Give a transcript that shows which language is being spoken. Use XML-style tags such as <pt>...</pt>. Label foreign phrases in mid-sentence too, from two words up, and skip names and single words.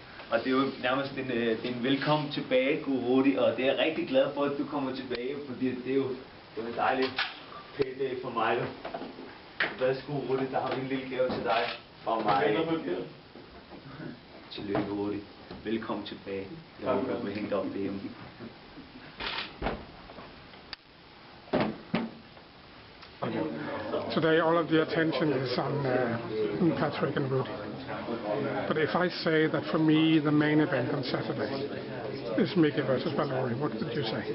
<da>Og det er jo nærmest en velkommen tilbage, god Rudy, og det er jeg rigtig glad for, at du kommer tilbage, fordi det er jo en dejlig payday for mig. Værsgo, Rudy, der har vi en lille gave til dig fra mig. Tillykke, Rudy. Velkommen tilbage. Jeg håber, du vil hænge op derhjemme.</da> <en>Today all of the attention is on Patrick and Rudy. But if I say that for me the main event on Saturday is Micki versus Valori, what would you say?</en>